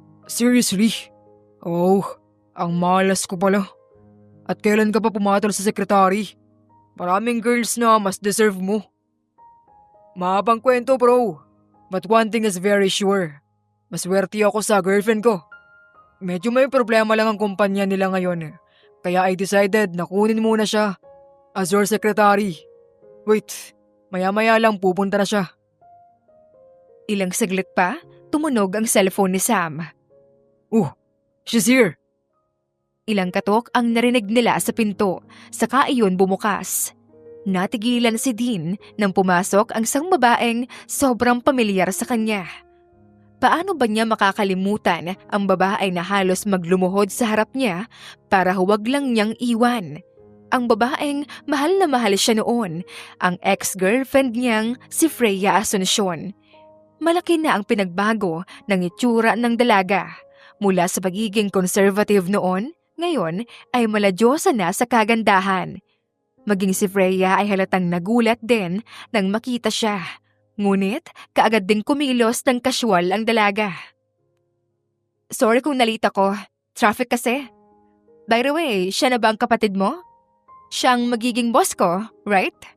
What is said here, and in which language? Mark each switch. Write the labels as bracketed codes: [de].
[tl] Seriously? Oh, ang malas ko pala. At kailan ka pa pumatol sa sekretary? Maraming girls na mas deserve mo. Mahabang kwento [en] bro, but one thing is very sure. [tl] Maswerte ako sa girlfriend ko. Medyo may problema lang ang kumpanya nila ngayon. Kaya I decided na kunin muna siya [en] as your secretary. [tl] Wait, maya-maya lang pupunta na siya. Ilang saglit pa, tumunog ang cellphone ni Sam. [en] She's here. [tl] Ilang katok ang narinig nila sa pinto, saka iyon bumukas. Natigilan si Dean nang pumasok ang isang babaeng sobrang pamilyar sa kanya. Paano ba niya makakalimutan ang babae na halos maglumuhod sa harap niya para huwag lang niyang iwan? Ang babaeng mahal na mahal siya noon, ang ex-girlfriend niyang si Freya Asuncion. Malaki na ang pinagbago ng itsura ng dalaga. Mula sa pagiging conservative noon, ngayon ay maladyosa na sa kagandahan. Maging si Freya ay halatang nagulat din nang makita siya. Ngunit kaagad ding kumilos ng kasyual ang dalaga. Sorry kung nalita ko. Traffic kasi. [en] By the way, [tl] siya na ba ang kapatid mo? Siyang magiging boss ko, right?